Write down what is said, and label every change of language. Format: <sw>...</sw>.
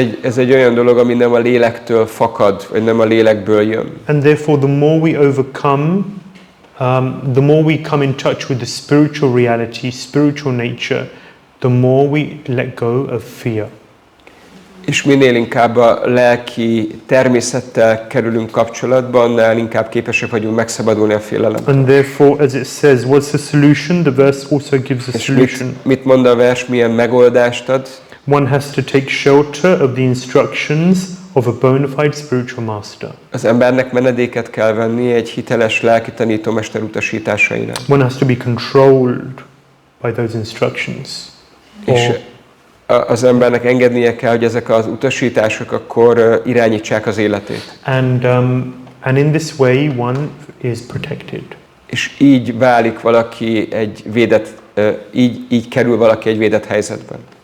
<hu>Ez egy olyan dolog, ami nem a lélektől fakad, vagy nem a lélekből jön.</hu> <en>And therefore, the more we overcome, the more we come in touch with the spiritual reality, spiritual nature, the more we let go of fear.</en> <hu>És minél inkább a lelki természettel kerülünk kapcsolatba, annál inkább képesek vagyunk megszabadulni a félelemtől.</hu> <en>And therefore, as it says, what's the solution? The verse also gives a solution.</en> <hu>Mit mond a vers, milyen megoldást ad?</hu> <en>One has to take shelter of the instructions of a bona fide spiritual master.</en> <hu>Az embernek menedéket kell venni egy hiteles lelki tanítómester utasításainál.</hu> <en>One has to be controlled by those instructions.</en> <hu>És az embernek engednie kell, hogy ezek az utasítások akkor irányítsák az életét.</hu> <en>And in this way one is protected.</en> <hu>És így válik valaki egy védett, így kerül valaki egy védett helyzetben.</hu>